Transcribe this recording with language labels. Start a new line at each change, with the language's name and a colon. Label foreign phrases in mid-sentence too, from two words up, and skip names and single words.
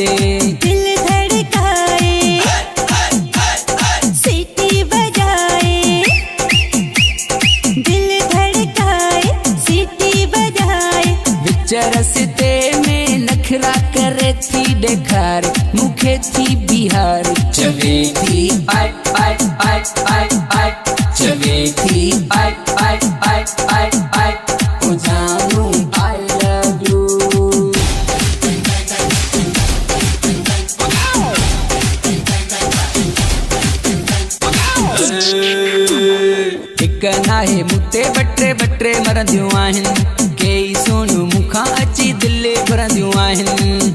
Sindhi: दिल धड़काए, सीटी बजाए, दिल धड़काए, सीटी बजाए, विच रस्ते में नखरा करे थी डेखार, मुखे थी बिहार, चवे थी आय आय आय आय आय, चवे थी आय आय आय आय आय, ओ जानू
English: I love you.
Sindhi: हिक नाहे मुते बटरे बटरे मरंदियूं आहिनि, केई सोनियूं मूंखां अची दिल भरंदियूं आहिनि,